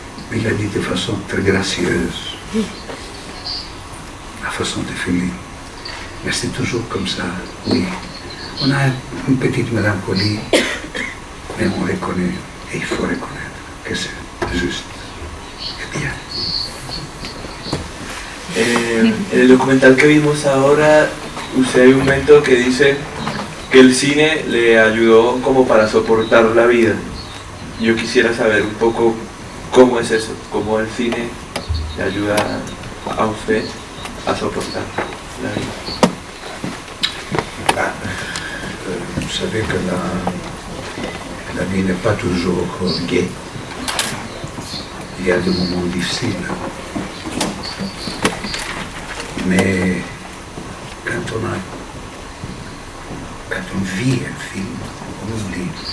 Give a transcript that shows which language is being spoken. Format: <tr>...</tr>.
<fr>Mais il a dit de façon très gracieuse, la façon de Fellini. Mais c'est toujours comme ça, oui. On a une petite mélancolie, mais on reconnaît, et il faut reconnaître que c'est juste et bien.</fr> <es>En el documental que vimos ahora, usted hay un momento que dice que el cine le ayudó como para soportar la vida. Yo quisiera saber un poco cómo es eso, cómo el cine le ayuda a usted a soportar la vida.</es> <fr>Vous savez que la vie n'est pas toujours gaie. Il y a des moments difficiles. Mais quand on vit un film, on oublie.</fr>